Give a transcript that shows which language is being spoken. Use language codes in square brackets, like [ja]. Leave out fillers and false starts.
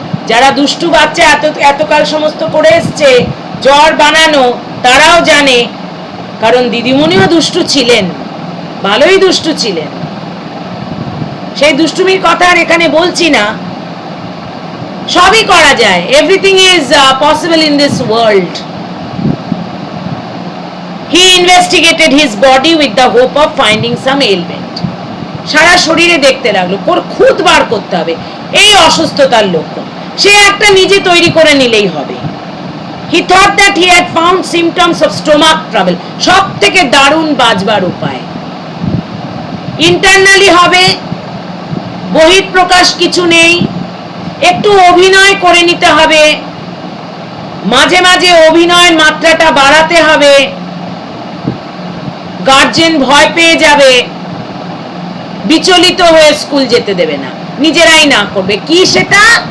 [bn] যারা দুষ্টু বাচ্চা এতকাল সমস্ত করে এসছে জ্বর বানানো, তারাও জানে, কারণ দিদিমণিও দুষ্টু ছিলেন, ভালোই দুষ্টু ছিলেন। সেই দুষ্টুমির কথা আর এখানে বলছি না, সবই করা যায়, [en] Everything is possible in this world. He investigated his body with the hope of finding some ailment. [bn] সারা শরীরে দেখতে লাগলো, খুঁত বার করতে হবে এই অসুস্থতার লক্ষণ, সে একটা নিজে তৈরি করে নিলেই হবে। [en] He thought that he had found symptoms of stomach trouble. [bn] সব থেকে দারুণ বাজবার উপায়, ইন্টারনালি হবে, বহিঃপ্রকাশ কিছু নেই, একটু অভিনয় করে নিতে হবে, মাঝে মাঝে অভিনয়ের মাত্রাটা বাড়াতে হবে, গার্জেন ভয় পেয়ে যাবে, বিচলিত হয়ে স্কুল যেতে দেবে না, নিজেরাই না করবে। কি সেটা?